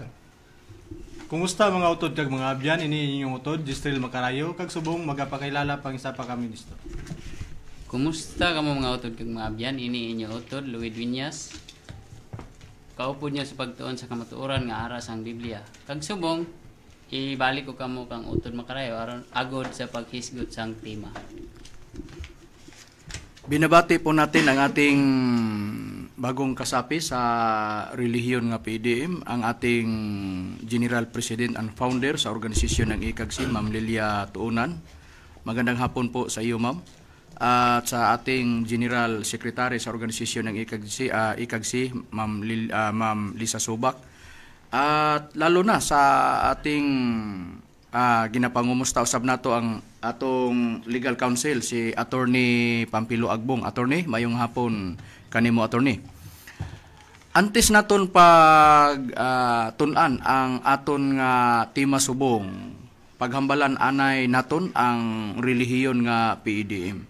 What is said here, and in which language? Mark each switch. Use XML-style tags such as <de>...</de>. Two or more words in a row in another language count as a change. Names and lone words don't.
<hil>Kumusta mga utod kag mga abyan, ini inyong utod Distril Macarayo, kag subong magapakilala pang isa pa ka ministro. Kumusta kamo mga utod kag mga abyan, ini inyong utod Luis Viñas. Kaupod niyo sa pagtuon sa kamatuoran nga aras ang Biblia. Kag subong ibalik ko kamo kang utod makarayo aron agod sa paghisgot sang tema.</hil> <tl>Binabati po natin ang ating bagong kasapi sa relihiyon nga PDM, ang ating</tl> <en>General President and Founder</en> <tl>sa organisasyon ng ICAGSI, Ma'am Lilia Tuunan. Magandang hapon po sa iyo, Ma'am. At sa ating</tl> <en>General Secretary</en> <tl>sa organisasyon ng ICAGSI, Ma'am Lisa Subak. At lalo na sa ating</tl> <ceb>ginapangumusta usab nato ang atong</ceb> <en>legal counsel</en> <ceb>si Attorney Pampilo Agbong.</ceb> <hil>Attorney, mayong hapon kanimo, Attorney. Antes naton pag tun-an ang aton nga tema subong, paghambalan anay naton ang relihiyon nga PDM.</hil>